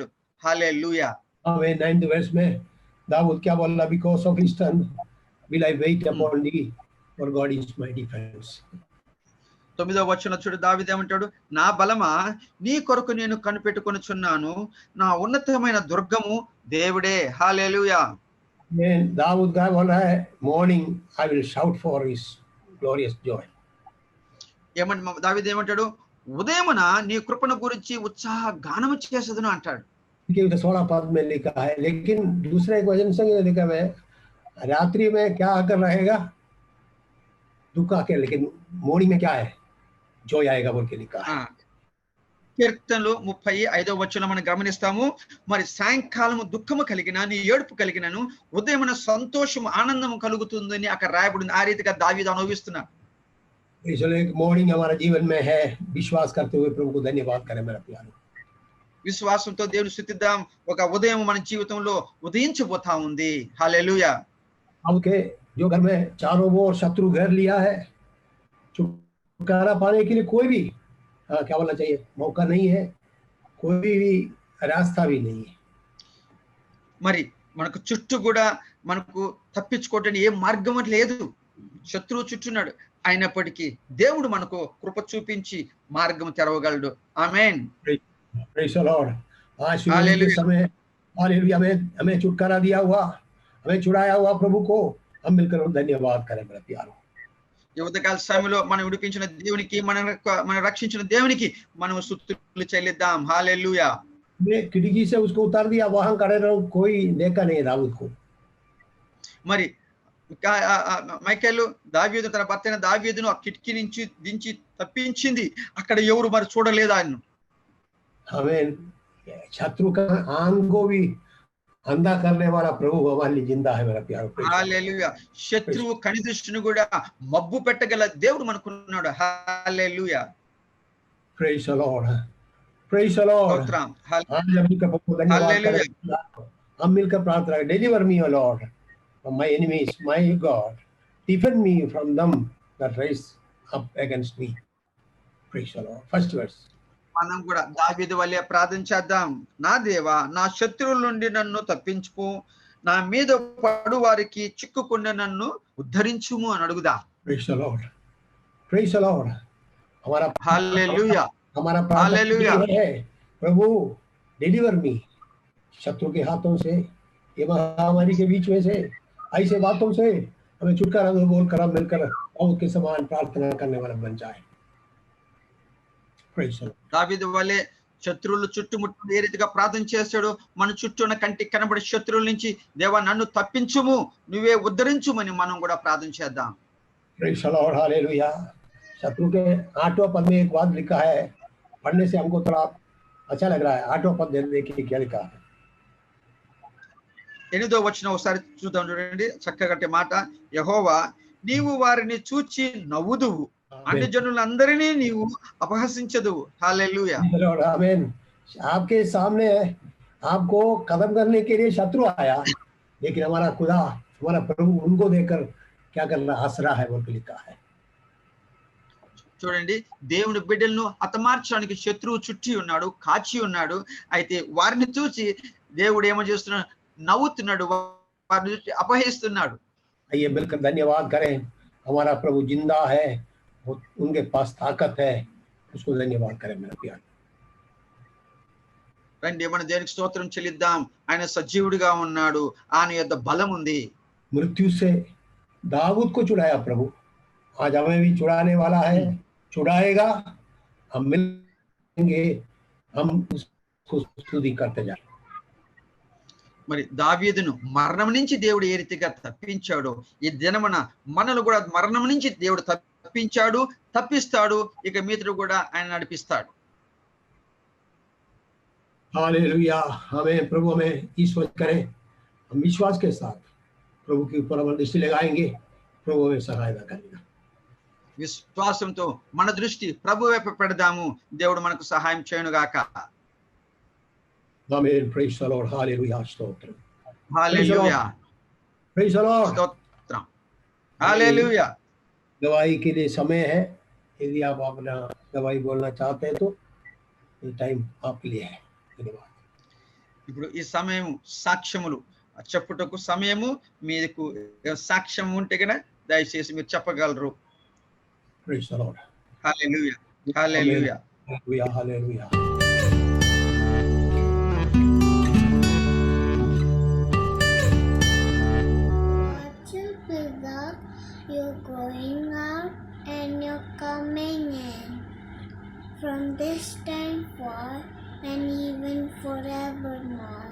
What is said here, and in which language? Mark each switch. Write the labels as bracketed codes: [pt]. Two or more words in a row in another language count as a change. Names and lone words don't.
[te] హల్లెలూయా. [hi] ఆమేన్. 9th verse में दाऊद क्या बोला, [en] because of his son will I wait upon thee, for God is my defense. [te] 9వ వచనం చూడు, దావీదు ఏమంటాడు, నా బలమా నీ కొరకు నేను కనిపెట్టుకొనుచున్నాను, నా ఉన్నతమైన దుర్గము దేవుడే. హల్లెలూయా. [hi] दाऊद क्या बोल रहा है, [en] morning I will shout for his glorious joy. [te] దావీదు ఏమంటాడు, ఉదయమున నీ కృపను గురించి ఉత్సాహ గానము చేసేదను అంటాడు. [hi] 16 पद में लिखा है, लेकिन दूसरे एक वचन से लिखा है, रात्रि में क्या आकर रहेगा, दुख आके, लेकिन मॉर्निंग में क्या है, जॉय आएगा बोल के लिखा है. [te] కీర్తనలు 35వ వచనం మనం గమనిస్తాము. మరి సాయంకాలము దుఃఖము కలిగిన నీ ఏడుపు కలిగినను ఉదయమున సంతోషము ఆనందము కలుగుతుందని అక్కడ రాయబడింది. ఆ రీతిగా దావీదు అనుభవిస్తున్నాడు. [hi] इसलिए मॉर्निंग हमारा जीवन में है. विश्वास करते हुए प्रभु को धन्यवाद करें मेरा प्यारो. [te] విశ్వాసంతో దేవుని స్తుతిద్దాం. ఒక ఉదయం మన జీవితంలో ఉదయించబోతా ఉంది. హల్లెలూయా. [hi] आपके जो घर में चारों ओर शत्रु घेर लिया है, छुटकारा पाने के लिए कोई भी क्या बोलना चाहिए, मौका नहीं है, कोई भी रास्ता भी नहीं है. [te] మరి మనకు చుట్టూ కూడా మనకు తప్పించుకోవడానికి ఏ మార్గం లేదు. శత్రువు చుట్టున్నాడు, అయినప్పటికీ దేవుడు మనకు కృప చూపించి మార్గం తెరవగలడు. ఆమేన్. [en] Praise the Lord. [hi] आज के समय हालेलुया, हमें छुटकारा दिया हुआ, हमें छुड़ाया हुआ प्रभु को हम मिलकर धन्यवाद करें मेरे प्यारो. [te] ఈ ఉదయకాల సమయంలో మనం విడిపించిన దేవునికి, మన రక్షించిన దేవునికి మనం స్తుతులు చెల్లిద్దాం. హల్లెలూయా. [hi] खिड़की से उसको उतार दिया, वहां खड़े रहो, कोई देखा नहीं दाऊद को. [te] మరి మైకేలు దావీదు తన భర్త అయిన దావీదును ఆ కిటికీ నుంచి దించి తప్పించింది. అక్కడ ఎవరు మరి చూడలేదు ఆయన్ను. [hi] हमें शत्रु का आंख को भी अंधा करने वाला प्रभु हमारे लिए जिंदा है मेरा प्यारो. [te] హల్లెలూయా. శత్రువు కనిదృష్టిని కూడా మబ్బు పెట్టగల దేవుడు మనకున్నాడు. హల్లెలూయా. [en] Praise the Lord. Praise the Lord. [hi] आज मिलकर प्रभु धन्यवाद करें. हम मिलकर प्रार्थना करें, [en] deliver me O Lord from my enemies, my God, defend me from them that rise up against me. Praise the Lord. First verse. [te] మనం కూడా దావీదు వలె ప్రార్థన చేద్దాం. నా దేవా, నా శత్రువుల నుండి నన్ను తప్పించుము, నా మీద పడు వారికి చిక్కుకుండా నన్ను ఉద్ధరించుము అని అడుగుదాం. [en] Praise the Lord. Praise the Lord. [hi] हमारा [te] హల్లెలూయా. [hi] हमारा प्रार्थना है, प्रभु [en] deliver me [hi] शत्रु के हाथों से, ये महामारी के बीच में से, ऐसे बातों से हमें छुटकारा दो बोलकर हम मिलकर दाऊद के समान प्रार्थना करने वाला बन जाए. [en] Praise the Lord. [te] దావీదు వలె శత్రువులు చుట్టుముట్టు ఏ రీతిగా ప్రార్థన చేస్తాడు, మన చుట్టూ ఉన్న కంటికి కనబడే శత్రువుల నుంచి దేవా నన్ను తప్పించుము, నువ్వే ఉద్ధరించుమని మనం కూడా ప్రార్థన చేద్దాం. [en] Praise the Lord. Hallelujah. [hi] शत्रु के 8वां पद में एक बात लिखा है, पढ़ने से हमको थोड़ा अच्छा लग रहा है. 8वां पद देखिए क्या लिखा है. [te] 8వ వచనం ఒకసారి చూద్దాం. చూడండి, చక్కగట్టే మాట. యెహోవా, నీవు వారిని చూచి నవ్వుదువు, అన్ని జనులందరినీ నీవు అపహసించదువు. హల్లెలూయా. [hi] आमीन. आपके सामने आपको खत्म करने के लिए शत्रु आया, लेकिन हमारा खुदा, हमारा प्रभु उनको देखकर क्या करना, हंस रहा है बोल के लिखा है. [te] చూడండి, దేవుని బిడ్డలను హతమార్చడానికి శత్రువు చుట్టి ఉన్నాడు, కాచి ఉన్నాడు. అయితే వారిని చూసి దేవుడు ఏమో చేస్తున్నాడు, నవ్వుతున్నాడు, వారిని చూసి అపహరిస్తున్నాడు. [hi] आइए मिलकर धन्यवाद करें, हमारा प्रभु जिंदा है, उनके पास ताकत है, उसको धन्यवाद करें मेरा प्यार। [te] రండి మన దేవునికి స్తోత్రం చెల్లిద్దాం. ఆయన సజీవుడిగా ఉన్నాడు, ఆయన యొద్ద బలం ఉంది. [hi] मृत्यु से दाऊद को छुड़ाया प्रभु, आज हमें भी छुड़ाने वाला है, छुड़ाएगा, हम मिलेंगे, हम उसको स्तुति करते जाएं। [te] మరి దావీదును మరణం నుంచి దేవుడు ఏ రీతిగా తప్పించాడో, ఈ దినమున మనల్ని కూడా మరణం నుంచి దేవుడు తప్పించాడు, తప్పిస్తాడు. ఇక మీదట కూడా ఆయన నడిపిస్తాడు. [hi] हालेलुया, हमें प्रभु हमें ईश्वर करें, हम विश्वास के साथ प्रभु के ऊपर हम दृष्टि लगाएंगे, प्रभु हमें सहायता करेगा। [te] విశ్వాసంతో మన దృష్టి ప్రభు వైపు పెడదాము, దేవుడు మనకు సహాయం చేయనుగాక. [hi] आमीन, [en] praise the Lord, [hi] हालेलुया, स्तोत्र, [te] హల్లెలూయా, [en] praise the Lord. [te] స్తోత్రం, హల్లెలూయా. [hi] दवाई के लिए समय है, यदि आप अपना दवाई बोलना चाहते हैं तो ये टाइम आपके लिए है। धन्यवाद। [te] ఇప్పుడు ఈ సమయం సాక్ష్యములు చెప్పుటకు సమయము, మీకు సాక్ష్యం ఉంటే గన దయచేసి మీరు చెప్పగలరు. [en] praise the Lord, [te] హల్లెలూయా, హల్లెలూయా. [hi] हालेलुया, हालेलुया। [en] You're going out and you're coming in from this time forth and even forevermore.